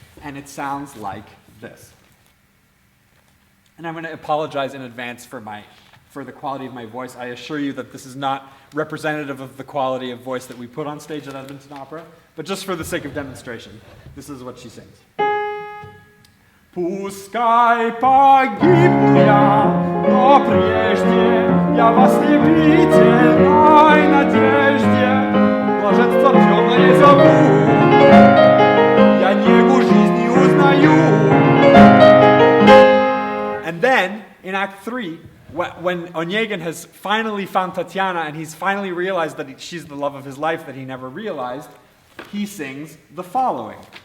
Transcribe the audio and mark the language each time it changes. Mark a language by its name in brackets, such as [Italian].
[English] And it sounds like this. And I'm going to apologize in advance for the quality of my voice. I assure you that this is not representative of the quality of voice that we put on stage at Edmonton Opera, but just for the sake of demonstration, this is what she sings. [Russian] Пускай погибну я, но прежде я в ослепительной надежде блаженство темное зову, я негу жизни узнаю. [English] And then, in Act 3, when Onegin has finally found Tatiana and he's finally realized that she's the love of his life that he never realized, he sings the following.